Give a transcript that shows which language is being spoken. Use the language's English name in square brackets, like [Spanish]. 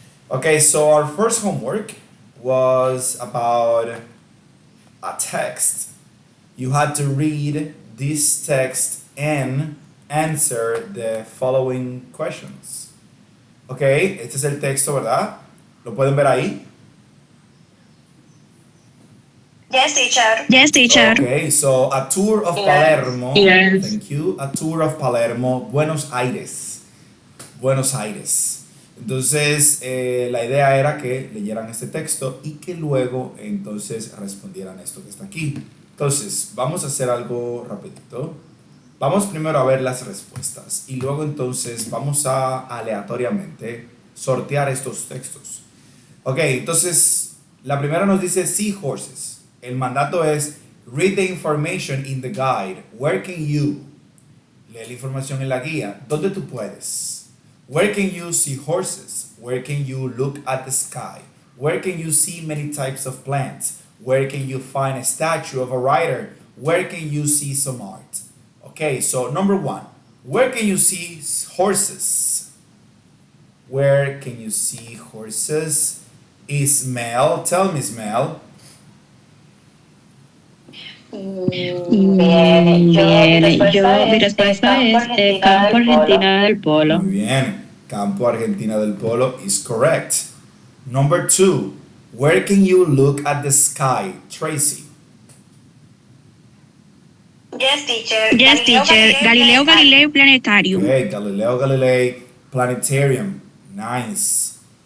[English] Okay, so our first homework was about a text. You had to read this text and answer the following questions. [Spanish] Okay, este es el texto, ¿verdad? ¿Lo pueden ver ahí? [English] Yes, teacher. Yes, teacher. Okay, so a tour of Yes. Palermo. Yes. Thank you. A tour of Palermo, Buenos Aires. Buenos Aires. [Spanish] Entonces, la idea era que leyeran este texto y que luego entonces respondieran esto que está aquí. Entonces, vamos a hacer algo rapidito. Vamos primero a ver las respuestas y luego entonces vamos a aleatoriamente sortear estos textos. Ok, entonces la primera nos dice seahorses. El mandato es [English] read the information in the guide. Where can you? [Spanish] Lee la información en la guía. ¿Dónde tú puedes? [English] Where can you see horses? Where can you look at the sky? Where can you see many types of plants? Where can you find a statue of a writer? Where can you see some art? Okay, so number one, where can you see horses? Where can you see horses? Ismael, tell me, Ismael. [Spanish] Bien, Mi respuesta es Campo Argentina del Polo. Muy bien, Campo Argentina del Polo [English] is correct. Number two, where can you look at the sky, Tracy? Yes, teacher. Yes, teacher. Galileo Galilei Planetarium. Okay, Galileo Galilei Planetarium, nice.